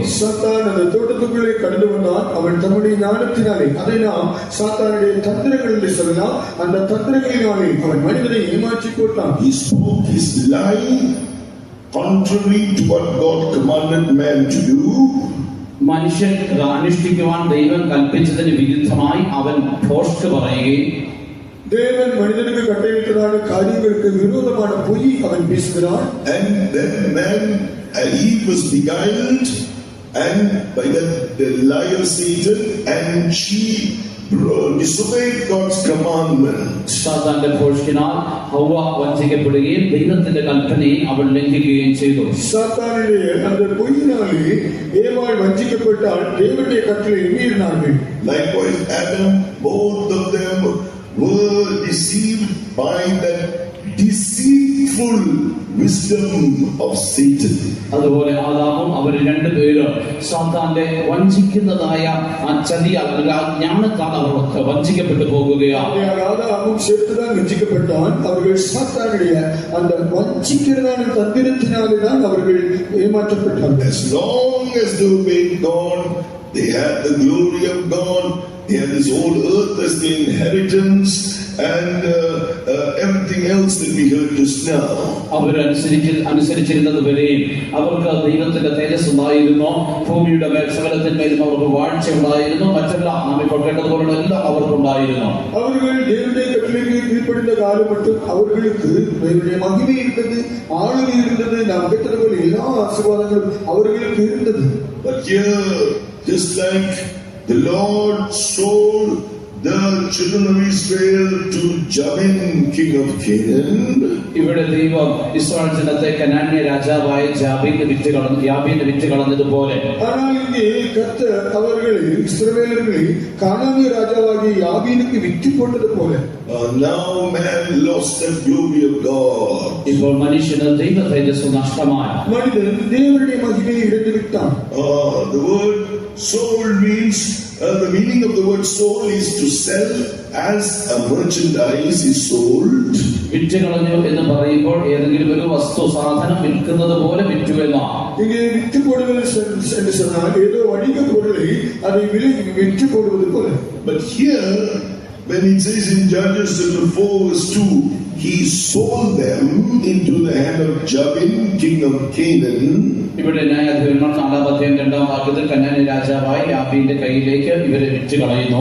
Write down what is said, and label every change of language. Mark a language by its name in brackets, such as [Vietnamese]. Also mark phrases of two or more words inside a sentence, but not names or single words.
[Tamil] சாத்தான் தோட்டத்துக்குள்ளில் கடந்து வந்தால் அவன் தம்முடைய ஞானத்தினாலே அதினால் சாத்தானுடைய தந்திரங்களிலே சொல்லலாம் அந்த தந்திரங்களினாலே அவன் மனிதனை ஏமாற்றி போட்டான். [English] He spoke his lie contrary to what God commanded man to do. [Malayalam] മനുഷ്യൻ അനുഷ്ഠിക്കുവാൻ ദൈവം കൽപ്പിച്ചതിന് വിരുദ്ധമായി അവൻ ഭോഷ്ക് പറയുകയും [Tamil] தேவன் மனிதனுக்கு கட்டளையிட்டதான காரியங்களுக்கு விரோதமான பொய் அவன் பேசுகிறான். [English] And then man Eve was beguiled and by the lie of Satan, and she disobeyed God's commandment. [Malayalam] സാത്താന്റെ ഭോഷ്കിനാൽ ഹവ്വ വഞ്ചിക്കപ്പെടുകയും ദൈവത്തിന്റെ കൽപ്പനയെ അവൾ ലംഘിക്കുകയും ചെയ്തു. [Tamil] சாத்தானுடைய அந்த பொய்யினாலே ஏவாள் வஞ்சிக்கப்பட்டால் தேவனுடைய கட்டளை மீறினார்கள். [English] Likewise, Adam, both of them were deceived by that deceitful wisdom of Satan. [Malayalam] അതുപോലെ ആദാമും അവർ രണ്ടുപേരും സാത്താന്റെ വഞ്ചിക്കുന്നതായ ആ ചതിയ ജ്ഞാനത്താൽ അവർക്ക് വഞ്ചിക്കപ്പെട്ടു പോകുകയാണ്. [Tamil] ஆதாமும் சேர்த்துதான் வஞ்சிக்கப்பட்டான். அவர்கள் சாத்தானுடைய அந்த வஞ்சிக்கிறதான தந்திரத்தினால்தான் அவர்கள் ஏமாற்றப்பட்டார்கள். [English] As long as they obeyed God, they had the glory of God. They had this whole earth as the inheritance and everything else that we heard just now. [Malayalam] അനുസരിച്ചിരുന്നത് വരെയും അവർക്ക് ദൈവത്തിന്റെ തേജസ് ഉണ്ടായിരുന്നു, ഭൂമിയുടെ മേൽ സകലത്തിന്മേലും അവർക്ക് വാഴ്ച ഉണ്ടായിരുന്നു, മറ്റെല്ലാം നാം ഇപ്പോൾ കേട്ടതുപോലുള്ള എല്ലാം അവർക്കുണ്ടായിരുന്നു. [Tamil] அவர்கள் தேவனுடைய கட்டளைக்கு கீழ்ப்படிந்த காலம் மட்டும் அவர்களுக்கு தேவனுடைய மகிமை இருந்தது, ஆளுகை இருந்தது. நாம் கேட்டது போல எல்லா ஆசீர்வாதங்களும் அவர்களுக்கு இருந்தது. [English] But here, just like the Lord sold the children of Israel to Jabin, king of Canaan, [Malayalam] ഇവിടെ ദൈവം ഇസ്രായേൽ ജനത്തെ കനാന്യ രാജാവായ യാബീന് വിറ്റ് കളഞ്ഞതുപോലെ, [Tamil] ஆனால் இங்கே கர்த்தர் அவர்களை இஸ்ரவேலர்களை கானானிய ராஜாவாகிய யாபீனுக்கு விற்று போட்டது போல [English] now man lost the glory of God. [Malayalam] ഇപ്പോൾ മനുഷ്യന് ദൈവ തേജസ് നഷ്ടമായി. [Tamil] மனிதன் தேவனுடைய மகிமையை இழந்து விட்டான். [English] The word sold means the meaning of the word sold is to sell as a merchandise is sold. [Malayalam] വിറ്റ് കളഞ്ഞു എന്ന് പറയുമ്പോൾ ഏതെങ്കിലും ഒരു വസ്തു സാധനം വിൽക്കുന്നത് പോലെ വിറ്റു എന്നാണ്. [Tamil] இங்கே விற்று போடுவது என்று சொன்னால் ஏதோ வணிக பொருளை அதை விற்று போடுவது போல. [English] But here when it says in Judges chapter 4 verse 2, he sold them into the hand of Jabin, king of Canaan. [Malayalam] ഇവിടെ ന്യായാധിപന്മാർ 4-2 വാക്യത്തിൽ കനാന്യ രാജാവായ യാബീന്റെ കയ്യിലേക്ക് ഇവരെ വിറ്റ് കളയുന്നു.